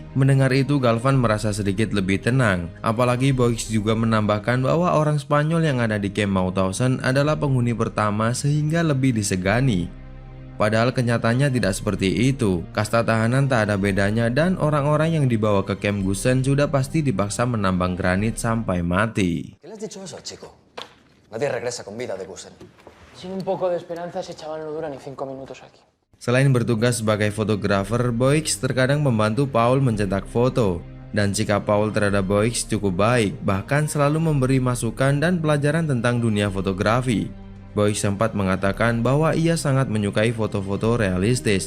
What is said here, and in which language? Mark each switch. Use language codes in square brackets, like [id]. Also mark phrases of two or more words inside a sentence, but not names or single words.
[id] Mendengar itu, Galvan merasa sedikit lebih tenang. Apalagi Boix juga menambahkan bahwa orang Spanyol yang ada di kamp Mauthausen adalah penghuni pertama sehingga lebih disegani. Padahal kenyataannya tidak seperti itu. Kasta tahanan tak ada bedanya dan orang-orang yang dibawa ke kamp Gusen sudah pasti dipaksa menambang granit sampai mati. [es] ¿Qué le has dicho eso, chico? Nadie regresa con vida de Gusen. Sin un poco de esperanza ese chaval no dura ni 5 minutos aquí. [id] Selain bertugas sebagai fotografer, Boix terkadang membantu Paul mencetak foto. Dan sikap Paul terhadap Boix cukup baik, bahkan selalu memberi masukan dan pelajaran tentang dunia fotografi. Boix sempat mengatakan bahwa ia sangat menyukai foto-foto realistis.